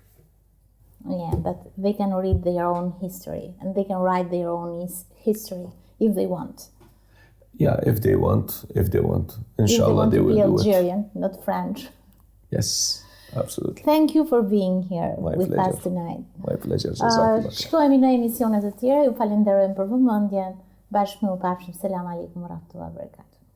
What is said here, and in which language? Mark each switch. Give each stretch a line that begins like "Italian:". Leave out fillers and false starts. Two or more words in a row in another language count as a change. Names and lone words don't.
English: Yeah, but they can read their own history and they can write their own history if they want. Yeah, if they want. Inshallah, they will be do Algerian, it. not French. Yes, absolutely. Thank you for being here with pleasure. us tonight. My pleasure. Jazakallah.
Albanian: Shkohemi në emisionet e tjera, ju falenderojmë për vëmendjen. Bashkë me u pafshim.
Arabic: السلام عليكم ورحمة الله وبركاته.